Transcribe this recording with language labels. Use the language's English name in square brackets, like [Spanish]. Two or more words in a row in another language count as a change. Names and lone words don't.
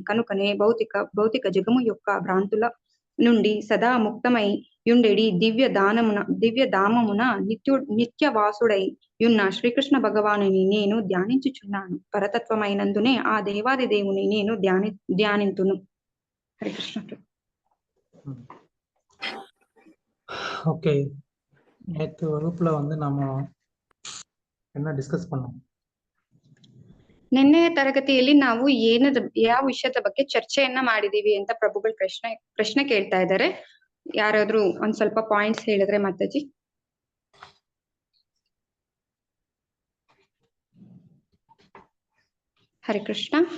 [Telugu] కనుకనే భౌతిక జగము యొక్క భ్రాంతుల నుండి సదా ముక్తమై యుండెడి దివ్యధామమున నిత్యవాసుడై యున్న శ్రీకృష్ణ భగవానుని నేను ధ్యానించుచున్నాను. పరతత్వమైనందునే ఆ దేవాది దేవుని నేను ధ్యానింతును. హరే కృష్ణ. [Tamil] ஓகே, நேற்று வகுப்புல நம்ம என்ன டிஸ்கஸ் பண்ணோம்? [Kannada] ನಿನ್ನೆ ತರಗತಿಯಲ್ಲಿ ನಾವು ಯಾವ ವಿಷಯದ ಬಗ್ಗೆ ಚರ್ಚೆಯನ್ನ ಮಾಡಿದೀವಿ ಅಂತ ಪ್ರಭುಗಳು ಪ್ರಶ್ನೆ ಕೇಳ್ತಾ ಇದ್ದಾರೆ. ಯಾರಾದ್ರೂ ಒಂದ್ ಸ್ವಲ್ಪ ಪಾಯಿಂಟ್ಸ್ ಹೇಳಿದ್ರೆ ಮಾತಾಜಿ. ಹರೇ ಕೃಷ್ಣ.